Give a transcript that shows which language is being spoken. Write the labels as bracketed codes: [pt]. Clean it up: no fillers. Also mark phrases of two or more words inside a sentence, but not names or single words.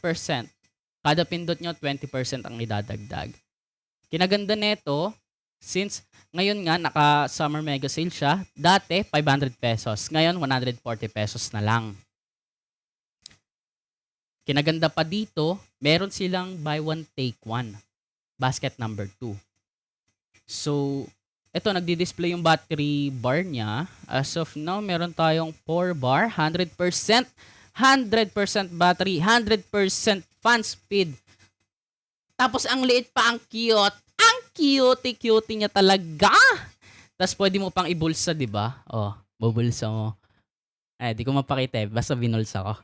[tl] Kada pindot nyo, 20% ang idadagdag. Kinaganda nito, since ngayon nga, naka- [en] summer mega sale [tl] siya, dati, 500 pesos. Ngayon, 140 pesos na lang. Kinaganda pa dito, meron silang [en] buy one, take one. [tl] Basket number 2. So, ito, nagdi-display yung [en] battery bar [tl] niya. [en] As of now, [tl] meron tayong [en] 4 bar, 100%. 100% battery, 100% fan speed. [tl] Tapos, ang liit pa, ang cute. Ang cutie niya talaga. Tapos, pwede mo pang ibulsa, di ba? Oh, bubulsa mo. Ay, di ko mapakita eh. Basta binulsa ko.